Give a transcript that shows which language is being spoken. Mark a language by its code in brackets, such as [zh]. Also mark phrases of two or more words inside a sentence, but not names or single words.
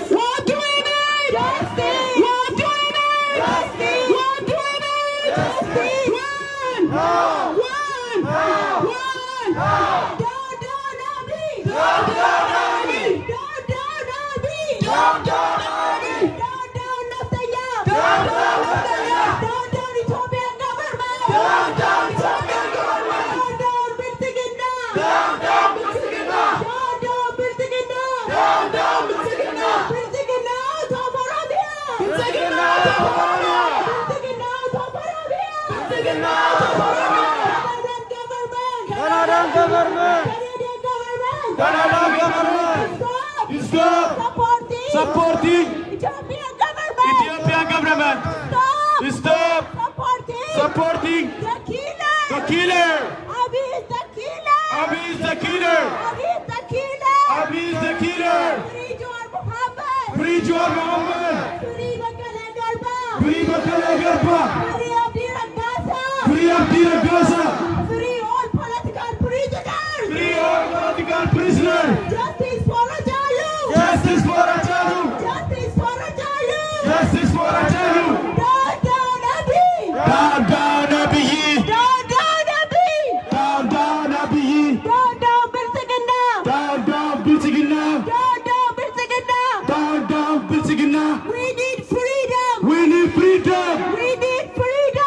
[en] What do we need? Justice. What do we need? Justice. What do we need? Justice. One. No. One. No. One. Down, down, Abiy. Down, down, Abiy. Down, down, Abiy. Down, down, Abiy. Down, down, Naftanyaa. Down, down, Naftanyaa. Down, down, Ethiopian government. Down, down, Ethiopian government. Down, down, Bilchiginaa. Down, down, Bilchiginaa. Down, down, Bilchiginaa. Down, down, Bilchiginaa. Bilchiginaa of Oromia. Bilchiginaa of Oromia. Bilchiginaa of Oromia. Bilchiginaa of Oromia. Canadian government. Canadian government. Canadian government. Canadian government. Stop. Stop. Supporting. Supporting Ethiopian government. Ethiopian government. Stop. Stop. Supporting. Supporting The killer. the killer. Abiy is the killer. Abiy is the killer. Abiy is the killer. Abiy is the killer. Free Jawar Muhammad. Free Jawar Muhammad. Free Bakkala Garba. Free Bakkala Garba. Free Abdi Rakasa. Free Abdi Rakasa. Free all political prisoners. Free all political prisoners. Justice for Ajalu. Justice for Ajalu. Justice for Ajalu. Justice for Ajalu. Down, down, Abiy. Down, down, Abiy. Down, down, Abiy. Down, down, Abiy. Down, down, Bilchiginaa. Down, down, Bilchiginaa. Down, down, Bilchiginaa. Down, down, Bilchiginaa. We need freedom. We need freedom. We need freedom.